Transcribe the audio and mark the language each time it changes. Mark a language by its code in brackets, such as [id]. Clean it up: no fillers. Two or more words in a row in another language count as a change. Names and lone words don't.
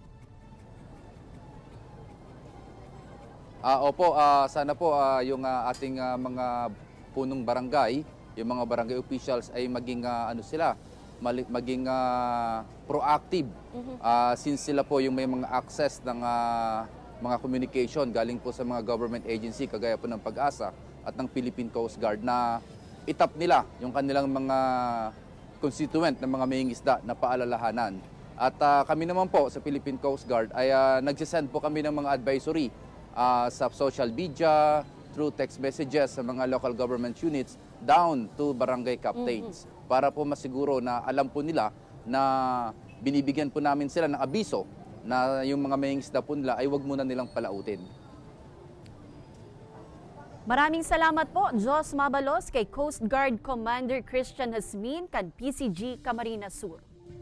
[tl] Opo, sana po yung ating mga punong barangay, yung mga barangay officials ay maging maging proactive since sila po yung may mga access ng mga communication galing po sa mga [en] government agency [tl] kagaya po ng Pag-asa at ng Philippine Coast Guard na itap nila yung kanilang mga constituent ng mga mangingisda na paalalahanan. At kami naman po sa Philippine Coast Guard ay nagsisend po kami ng mga advisory sa [en] social media, through text messages [tl] sa mga [en] local government units down to barangay captains [tl] para po masiguro na alam po nila na binibigyan po namin sila ng abiso na yung mga mangingisda po nila ay wag muna nilang palautin. Maraming salamat po, [bik] Jos Mabalos, kay Coast Guard Commander Christian Hasmin kan PCG Camarines Sur.